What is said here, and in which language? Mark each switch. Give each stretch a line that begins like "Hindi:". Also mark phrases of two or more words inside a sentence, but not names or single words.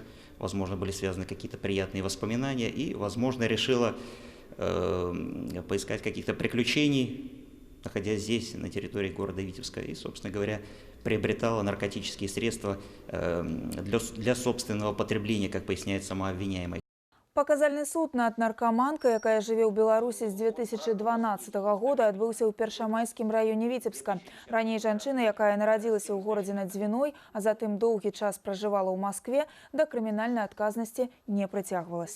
Russian: Возможно, были связаны какие-то приятные воспоминания, и, возможно, решила поискать каких-то приключений, находясь здесь, на территории города Витебска, и, собственно говоря, приобретала наркотические средства для собственного потребления, как поясняет сама обвиняемая.
Belarusian: Паказальны суд над наркаманкай, якая жыве ў Беларусі з 2012 года, адбыўся ў Першамайскім раёне Віцебска. Раней жанчына, якая нарадзілася ў горадзе над Дзвіной, а затым доўгі час пражывала ў Маскве, да крымінальнай адказнасці не прыцягвалася.